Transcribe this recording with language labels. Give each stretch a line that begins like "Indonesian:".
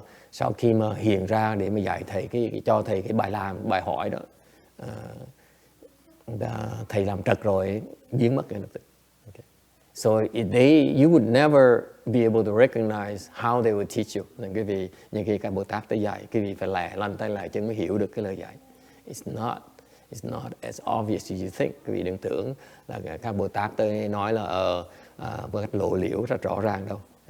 Vietnamese: Sau khi mà hiện ra để mà dạy thầy cho thầy cái bài hỏi đó, thầy làm trật rồi, biến mất ngay lập tức.
English: Okay. So you would never be able to recognize how they would teach you.
Vietnamese: Nên quý vị, những khi các Bồ Tát tới dạy, quý vị phải lăn tay lại chân mới hiểu được cái lời dạy.
English: It's not as obvious as you think.
Vietnamese: Quý vị đừng tưởng là các Bồ Tát tới nói là một cách lộ liễu rất rõ ràng đâu.